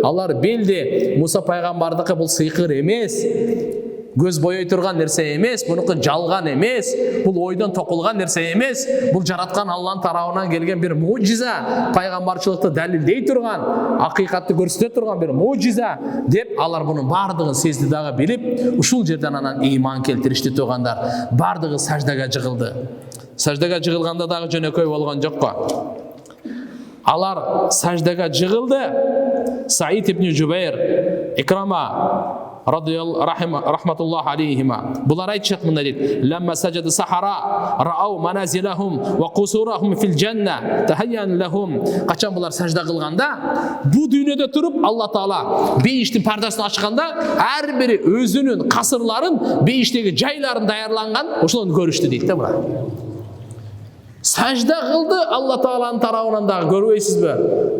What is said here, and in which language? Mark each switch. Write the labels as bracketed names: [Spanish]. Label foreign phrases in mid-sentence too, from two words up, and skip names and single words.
[Kyrgyz] Алар билди, Муса пайгамбардыкы бул сыйкыр эмес, көз бойой турган нерсе эмес, бунуку жалган эмес, бул ойдон токулган нерсе эмес, бул жараткан Алланын тарабынан келген бир мужиза, пайгамбарчылыкты далилдей турган, акыйкатты көрсөтө турган бир мужиза деп алар бунун бардыгын сезди дагы билип, ушул жерден анан ыйман келтиришти тугандар. Бардыгы саждага жыгылды. Саждага жыгылганда дагы жөнөкөй болгон жокко. Алар саждага жыгылды. Саид ибн Жубайр, Икрама [Arabic] رحمة الله عليهما. [Kyrgyz] Булар айтышат мындай дейт: [Arabic] "لما سجد السحرة رأوا منازلهم وقصورهم في الجنة تهيأت لهم." [Kyrgyz] Качан булар сажда кылганда, бу дүйнөдө туруп Алла Таала бейиштин пардасын ачканда, ар бири өзүнүн касырларын, бейиштеги жайларын даярланган, ошолорду көрүштү дейт да булар. Сажда кылды Алла Тааланын тарабынан дагы, көрбөйсүзбү?